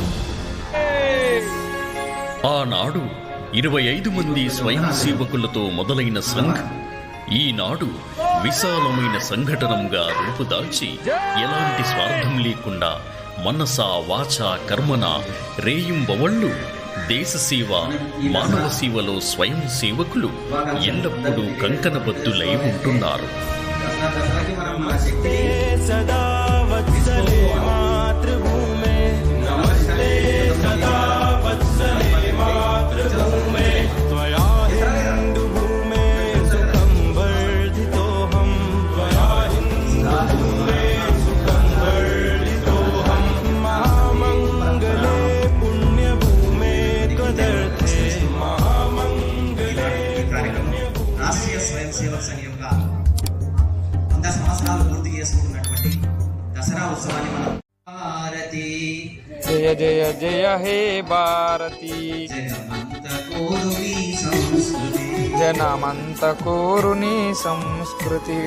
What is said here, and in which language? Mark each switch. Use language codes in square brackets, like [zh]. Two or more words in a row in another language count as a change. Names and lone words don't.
[te] ఆనాడు 25 మంది స్వయం సేవకులతో మొదలైన సంఘ్ ఈనాడు విశాలమైన సంఘటనంగా రూపుదాల్చి ఎలాంటి స్వార్థం లేకుండా మనస వాచ కర్మన రేయింబవళ్ళు దేశ సేవ, మానవ సేవలో స్వయం సేవకులు ఎల్లప్పుడూ కంకణబద్ధులై ఉంటున్నారు. [sa] सदा वत्सले मातृभूमे नमस्ते सदा वत्सले मातृभूमे त्वया हिन्दु भूमे सुखं वर्धितोऽहं त्वया हिन्दु भूमे सुखं वर्धितोऽहं महामङ्गले पुण्यभूमे त्वदर्थे महामङ्गले [te] राष्ट्रीय स्वयं सेवक संघ యొక్క 100 సంవత్సరాలు పూర్తి చేసుకుంటున్నటువంటి దసరా ఉత్సవాన్ని మనం భారతి జయ జయ జయ హే భారతి జనమంత కోరుని సంస్కృతి